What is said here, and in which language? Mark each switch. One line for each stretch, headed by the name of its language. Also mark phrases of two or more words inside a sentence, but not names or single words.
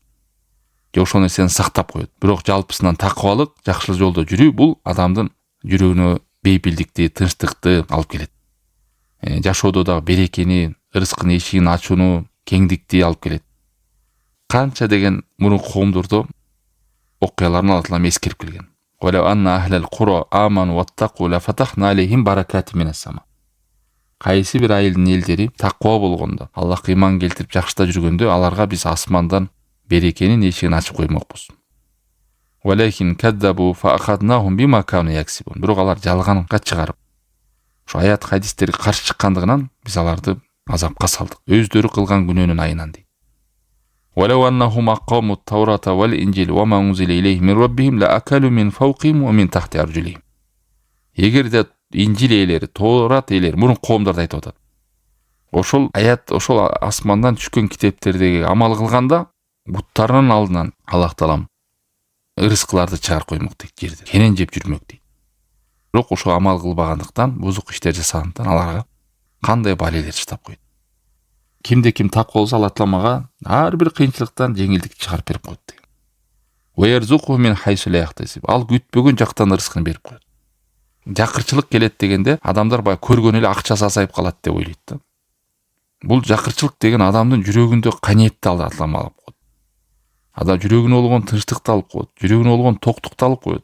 Kyrgyz: Же ошол нерсени сактап коет. Бирок жалпысынан такыбалык, жакшылык жолдо жүрүү бул адамдын жүрөгүнө бейпилдикти, тынчтыкты алып келет. Жашоодо дагы берекени, ырзыктын эшигин ачууну, кеңдикти алып келет. Канча деген мурунку коомдордо окуяларын Алла Таалам эскерип келген.
Arabic: ولو أن أهل القرى آمنوا واتقوا لفتحنا عليهم بركات من السماء.
Kyrgyz: Кайсы бир айылдын элдери таква болгондо, Аллахка ыйман келтирип жакшыда жүргөндө, аларга биз асмандан берекенин эшигин ачып коймокпуз.
Arabic: ولكن كذبوا فأخذناهم بما كانوا يكسبون.
Kyrgyz: Бирок алар жалганга чыгарып, ошо аят хадистерге каршы чыккандыгынан биз аларды азапка салдык. Өздөрү кылган күнөөнүн айынан дейт.
Arabic: ولو أنهم أقاموا التوراة والإنجيل وما أنزل إليهم من ربهم لأكلوا من فوقهم ومن تحت أرجلهم.
Kyrgyz: Эгерде инжил ээлери, Таурат ээлери, мурун коомдорду айтып атат. Ошол аят, ошол асмандан түшкөн китептердеги амал кылганда буттарынын алдынан Аллах Таалам ырыскыларды чыгарып коймок дейт жерде. Кенен жеп жүрмөк дейт. Бирок ошо амал кылбагандыктан, бузук иштер жасагандыктан аларга кандай балелер чыдап койт. Кимде ким таква болсо, Алла Таалам ага ар бир кыйынчылыктан жеңилдик чыгарып берип коет деген.
Arabic: ويرزقه من حيث لا يحتسب.
Kyrgyz: Ал күтпөгөн жактан ырыскын берип коет. Жакырчылык келет дегенде адамдар баягы көргөн эле акчасы азайып калат деп ойлойт да. Бул жакырчылык деген адамдын жүрөгүндө каниетти Алла Таалам алып коет. Адам жүрөгүнө болгон тынчтыкты алып коет, жүрөгүнө болгон токтукту алып коет.